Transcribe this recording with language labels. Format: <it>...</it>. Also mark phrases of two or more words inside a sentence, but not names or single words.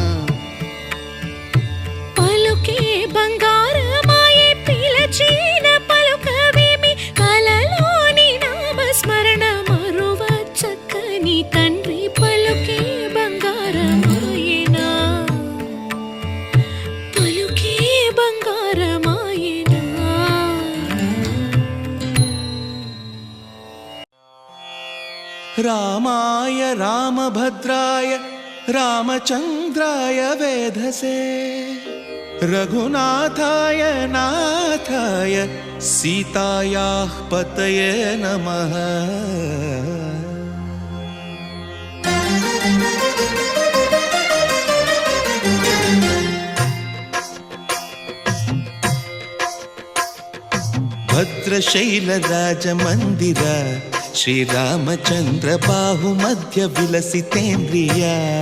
<te>పలుకే బంగారమాయే, పిలచిన పలుకవేమి కలలోని నామస్మరణ మరువ చక్కని తండ్రి, పలుకే బంగారమాయనా, పలుకే బంగారమాయనా.</te> <sa>రామాయ రామభద్రాయ రామచంద్రాయ వేధసే, रघुनाथाय नाथाय सीतायाः पतये नमः। भद्रशैलराजमन्दिर श्रीरामचन्द्र बाहुमध्य विलसितेन्द्रिया।</sa>